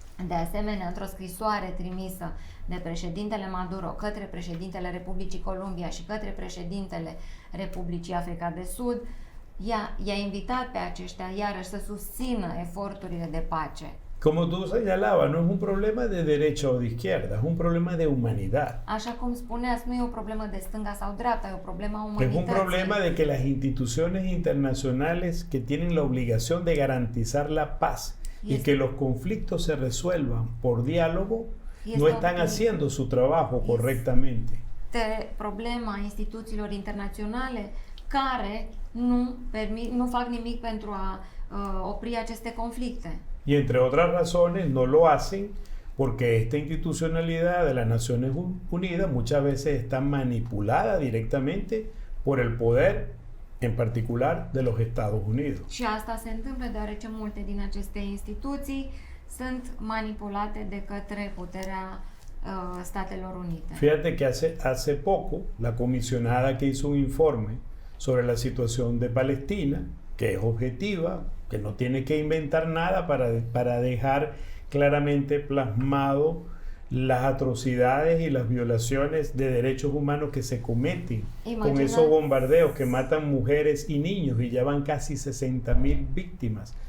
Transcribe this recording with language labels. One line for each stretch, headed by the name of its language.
Romanian: De asemenea, într-o scrisoare trimisă de președintele Maduro către președintele Republicii Columbia și către președintele Republicii Africa de Sud, i-a invitat pe aceștia iarăși să susțină eforturile de pace.
Spanish: Como tú señalabas, no es un problema de derecha o de izquierda, es un problema de humanidad.
Romanian: Așa cum spuneați, nu e o problemă de stânga sau dreapta, e o problemă a umanității.
Spanish: Es un problema de que las instituciones internacionales que tienen la obligación de garantizar la paz y que los conflictos se resuelvan por diálogo no están haciendo su trabajo correctamente.
Romanian: Problema instituțiilor internaționale care nu fac nimic pentru a opri aceste conflicte.
Spanish: Y entre otras razones no lo hacen porque esta institucionalidad de las Naciones Unidas muchas veces está manipulada directamente por el poder, en particular de los Estados Unidos.
Romanian: Și asta se întâmplă deoarece multe din aceste instituții sunt manipulate de către puterea Statelor Unite.
Spanish: Fíjate que hace poco la comisionada que hizo un informe sobre la situación de Palestina, que es objetiva, que no tiene que inventar nada para dejar claramente plasmado las atrocidades y las violaciones de derechos humanos que se cometen con esos bombardeos que matan mujeres y niños y ya van casi 60.000 víctimas.